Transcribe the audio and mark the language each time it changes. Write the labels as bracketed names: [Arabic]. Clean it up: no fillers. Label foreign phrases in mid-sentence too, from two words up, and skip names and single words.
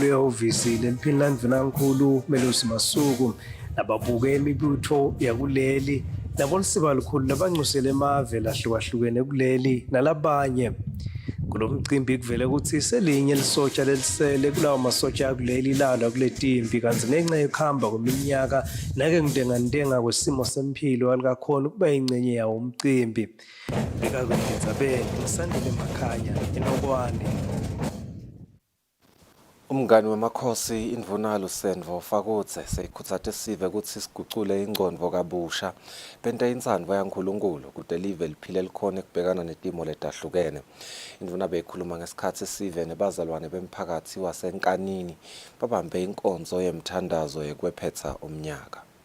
[Swati] ehhovisi leliphini landvunankulu Melusi Masuku lababuke imibutho yakuleli nabolisiba lukhulu labanxusele emave lahlukahlukene kuleli nalabanye. Kulo mcimbi kuvele ukuthi selinye lisotsha lelisele kulawo masotsha yakuleli lalwa kuletimpi kanti ngenxa yokuhamba kweminyaka nake ndengandenga kwesimo sempilo alikakhona ukuba ingcenye yawo umcimbi. Bekakwenzabeni ngisandile emakhaya eNokwane. Umngani wemakhosi indvunalo Sendvo Fakutse seyikhutsate sive ukuthi sigucule ingqondo kabusha benta intsandvo yaNkulunkulu kude live liphile likhona ekubhekana netimo letahlukene. Indvuna beyikhuluma ngesikhathi sive nebazalwane bemphakathi wasenkanini babambe inkonzo yemthandazo yekwephetha umnyaka.